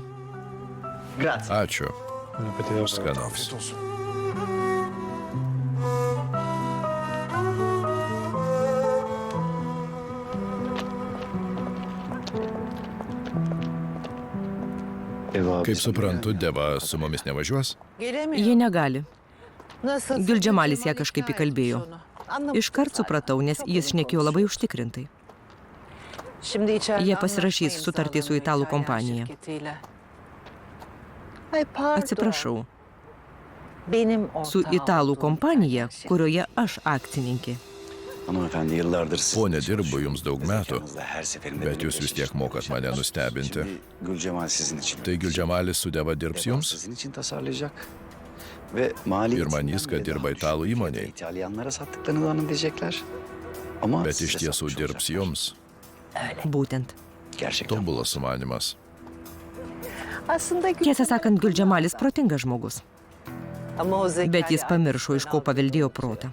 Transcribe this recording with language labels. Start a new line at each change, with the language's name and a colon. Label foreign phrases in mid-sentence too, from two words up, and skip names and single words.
Italian: Grazie.
Lithuanian: Ačiū. Skanaus.
Turkish: Afiyet olsun.
Lithuanian: Kaip suprantu, Deva su mumis nevažiuos? Jie negali. Gülcemalis ją kažkaip įkalbėjo. Iškart supratau, nes jis šnekėjo labai užtikrintai. Jie pasirašys sutartį su italų kompanija. Atsiprašau. Su italų kompanija, kurioje aš akcininkė.
Turkish: Hanımefendi yıllardır siz...
Lithuanian: Pone, dirbu jums daug metų,
Turkish: Yanınızda her seferinde
Lithuanian: bet jūs
Turkish: böyle
Lithuanian: vis tiek mokat mane nustebinti.
Turkish: Şimdi Gülcemal sizin için.
Lithuanian: Tai Gülcemalis su Deva dirbs jums?
Turkish: Sizin için tasarlayacak. Ve maliyetini
Lithuanian: Ir manys, kad dirba italų įmonėj.
Turkish: İtalyanlara sattıklarını zannedecekler. Ama
Lithuanian: Bet iš
Turkish: size
Lithuanian: tiesų
Turkish: satmış
Lithuanian: dirbs
Turkish: olacak.
Lithuanian: jums. Būtent.
Turkish: Gerçekten.
Lithuanian: Tobulas sumanimas. Tiesą sakant, Gülcemalis protingas žmogus. Bet jis pamiršo, iš ko paveldėjo protą.